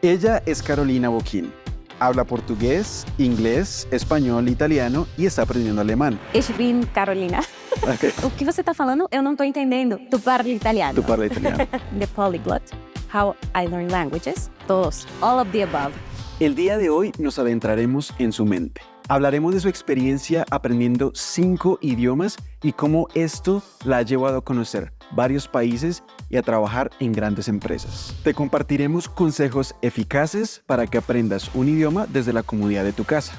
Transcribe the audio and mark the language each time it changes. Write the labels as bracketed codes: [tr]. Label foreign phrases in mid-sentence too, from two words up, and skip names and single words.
[es] Ella es Carolina Boquín. Habla portugués, [pt] inglês, espanhol, italiano e está aprendendo alemão. [de] Ich bin Carolina. [pt] Okay. O que você está falando? Eu não estou entendendo. [it] Tu parla italiano. Tu parla italiano. [en] The Polyglot. How I Learn Languages. Todos. All of the above. [es] El día de hoy nos adentraremos en su mente. Hablaremos de su experiencia aprendiendo 5 idiomas y cómo esto la ha llevado a conocer varios países y a trabajar en grandes empresas. Te compartiremos consejos eficaces para que aprendas un idioma desde la comodidad de tu casa.